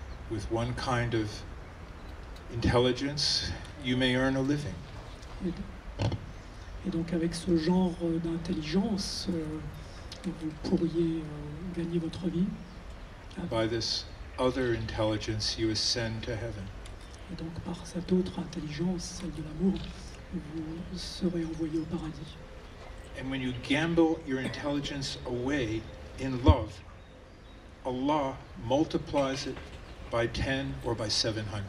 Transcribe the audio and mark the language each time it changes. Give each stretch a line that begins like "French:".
English: With one kind of intelligence, you may earn a living.
French: Et donc avec ce genre d'intelligence, vous pourriez gagner votre vie.
English: By this other intelligence, you ascend to heaven.
French: Et donc par cette autre intelligence, celle de l'amour, vous serez envoyé au paradis.
English: And when you gamble your intelligence away in love, Allah multiplies it by 10 or by 700.